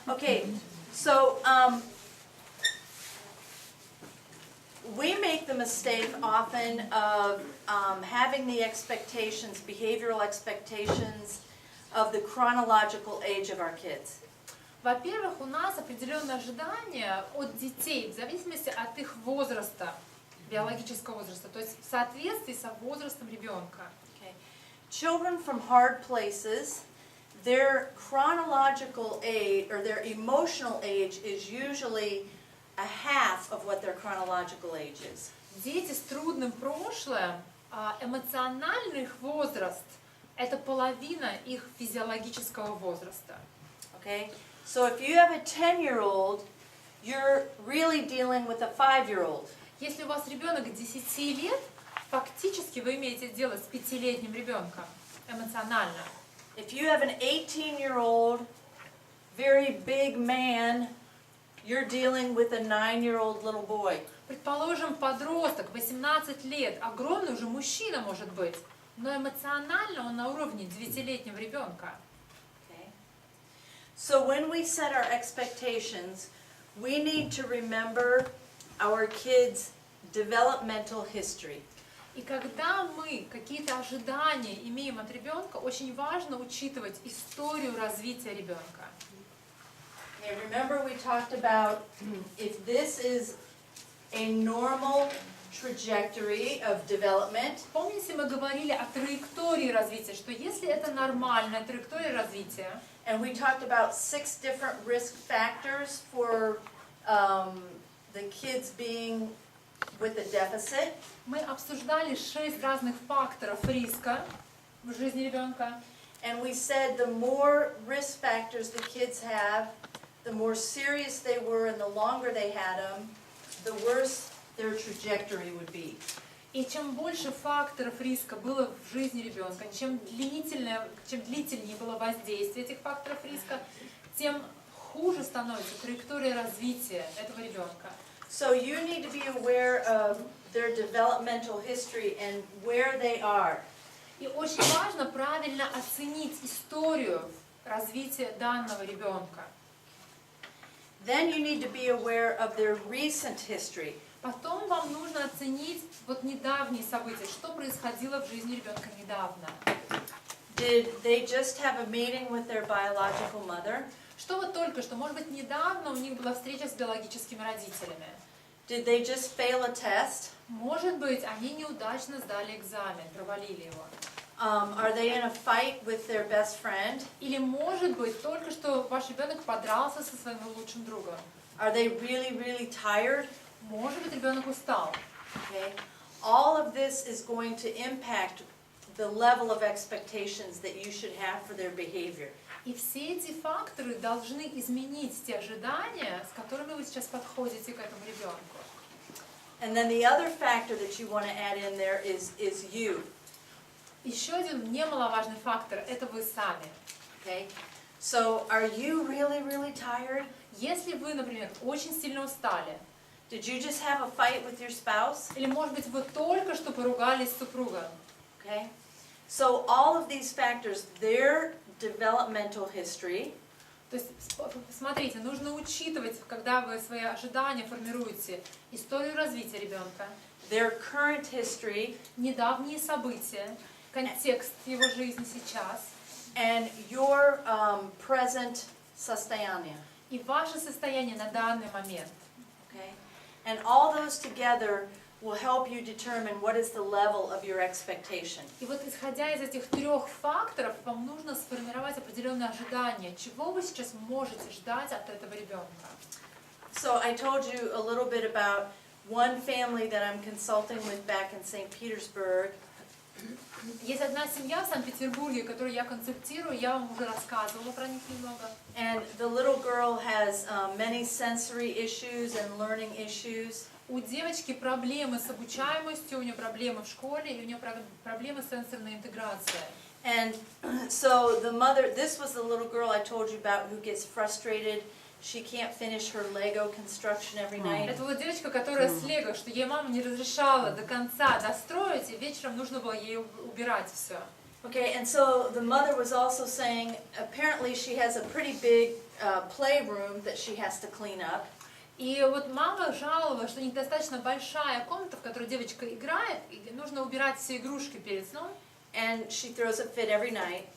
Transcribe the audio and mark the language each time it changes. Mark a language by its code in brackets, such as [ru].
[en] Okay, so we make the mistake often of having the expectations, behavioral expectations of the chronological age of our kids. [ru] Во-первых, у нас определенные ожидания от детей в зависимости от их возраста, биологического возраста, то есть в соответствии со возрастом ребенка. [en] Okay. Children from hard places, their chronological age or their emotional age is usually a half of what their chronological age is. [ru] Дети с трудным прошлым, эмоциональный их возраст – это половина их физиологического возраста. [en] Okay? So if you have a 10-year-old, you're really dealing with a 5-year-old. [ru] Если у вас ребенок 10 лет, фактически вы имеете дело с 5-летним ребенком эмоционально. [en] If you have an 18-year-old, very big man, you're dealing with a 9-year-old little boy. [ru] Предположим, подросток, 18 лет, огромный уже мужчина может быть, но эмоционально он на уровне 9-летнего ребенка. [en] Okay? So when we set our expectations, we need to remember our kids' developmental history. [ru] И когда мы какие-то ожидания имеем от ребенка, очень важно учитывать историю развития ребенка. [en] Okay, remember we talked about if this is a normal trajectory of development, [ru] Помните, мы говорили о траектории развития, что если это нормальная траектория развития, [en] and we talked about 6 different risk factors for the kids being with a deficit. [ru] мы обсуждали 6 разных факторов риска в жизни ребенка. [en] And we said the more risk factors the kids have, the more serious they were and the longer they had them, the worse their trajectory would be. [ru] И чем больше факторов риска было в жизни ребенка, чем длительнее было воздействие этих факторов риска, тем хуже становится траектория развития этого ребенка. [en] So you need to be aware of their developmental history and where they are. [ru] И очень важно правильно оценить историю развития данного ребенка. [en] Then you need to be aware of their recent history. [ru] Потом вам нужно оценить вот недавние события, что происходило в жизни ребенка недавно. [en] Did they just have a meeting with their biological mother? [ru] Что вот только что, может быть, недавно у них была встреча с биологическими родителями. [en] Did they just fail a test? [ru] Может быть, они неудачно сдали экзамен, провалили его. [en] Are they in a fight with their best friend? [ru] Или, может быть, только что ваш ребенок подрался со своим лучшим другом. [en] Are they really, really tired? [ru] Может быть, ребенок устал. [en] Okay. All of this is going to impact the level of expectations that you should have for their behavior. [ru] И все эти факторы должны изменить те ожидания, с которыми вы сейчас подходите к этому ребенку. [en] And then the other factor that you want to add in there is you. [ru] Еще один немаловажный фактор – это вы сами. [en] Okay. So are you really, really tired? [ru] Если вы, например, очень сильно устали, [en] Did you just have a fight with your spouse? [ru] или, может быть, вы только что поругались с супругом, [en] Okay. So all of these factors, their developmental history, [ru] то есть, смотрите, нужно учитывать, когда вы свои ожидания формируете, историю развития ребенка, [en] their current history, [ru] недавние события, контекст его жизни сейчас [en] and your present [ru] состояние. и ваше состояние на данный момент. [en] Okay. And all those together will help you determine what is the level of your expectation. [ru] И вот исходя из этих трех факторов, вам нужно сформировать определенные ожидания, чего вы сейчас можете ждать от этого ребенка. [en] So I told you a little bit about one family that I'm consulting with back in St. Petersburg. [ru] Есть одна семья в Санкт-Петербурге, которую я консультирую, я вам уже рассказывала про них немного. [en] And the little girl has many sensory issues and learning issues. [ru] У девочки проблемы с обучаемостью, у нее проблемы в школе, и у нее проблемы с сенсорной интеграцией. [en] And so the mother, this was the little girl I told you about who gets frustrated. She can't finish her Lego construction every night. [ru] Это вот девочка, которая с Лего, что ей мама не разрешала до конца достроить, и вечером нужно было ей убирать все. [en] Okay, and so the mother was also saying apparently she has a pretty big playroom that she has to clean up. [ru] И вот мама жаловалась, что у них достаточно большая комната, в которой девочка играет, и нужно убирать все игрушки перед сном. [en] And she throws a fit every night